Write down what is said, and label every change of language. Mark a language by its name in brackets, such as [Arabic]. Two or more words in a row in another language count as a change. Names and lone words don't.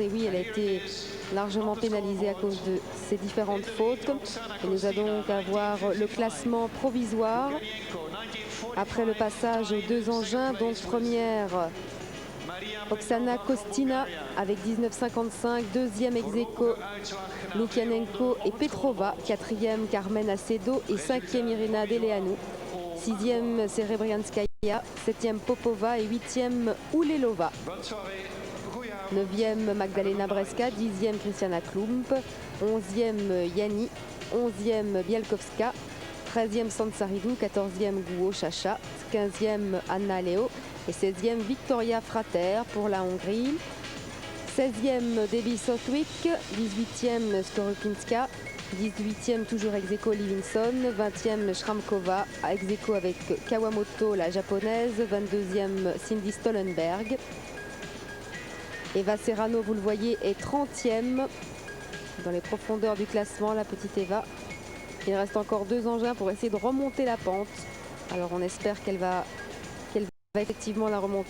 [French] Et oui, elle a été largement pénalisée à cause de ses différentes fautes. Et nous allons donc avoir le classement provisoire après le passage aux deux engins. Donc première Oksana Kostina avec 19,55, deuxième ex-aequo Lukianenko et Petrova, quatrième Carmen Acedo et cinquième Irina Deleanu, sixième Serebrianskaya, septième Popova et huitième Ulelova, neuvième Magdalena Breska, dixième Christiana Klump, onzième Yanni, onzième Bielkowska, 13e Sansaridou, 14e Guo Chacha, 15e Anna Leo et 16e Victoria Frater pour la Hongrie. 16e Debbie Southwick, 18e Skorupinska, 18e toujours ex-aequo Livingston, 20e Shramkova, ex-aequo avec Kawamoto la japonaise, 22e Cindy Stollenberg. Eva Serrano, vous le voyez, est 30e dans les profondeurs du classement, la petite Eva. Il reste encore deux engins pour essayer de remonter la pente. Alors on espère qu'elle va effectivement la remonter.